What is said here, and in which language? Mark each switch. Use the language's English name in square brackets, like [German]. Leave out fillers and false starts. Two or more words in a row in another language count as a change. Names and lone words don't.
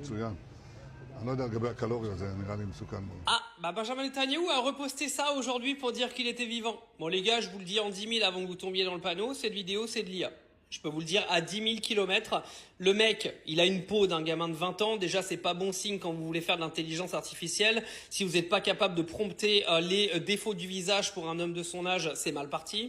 [Hebrew] מצוין. אני לא יודע לגבי הקלוריות, זה נראה לי מסוכן מאוד. [French] Ah, bah Benjamin Netanyahu a reposté ça aujourd'hui pour dire qu'il était vivant. Bon les gars, je vous le dis en 10 000 avant que vous tombiez dans le panneau, cette vidéo c'est de l'IA. Je peux vous le dire à 10 000 kilomètres. Le mec, il a une peau d'un gamin de 20 ans. Déjà, c'est pas bon signe quand vous voulez faire de l'intelligence artificielle. Si vous n'êtes pas capable de prompter les défauts du visage pour un homme de son âge, c'est mal parti.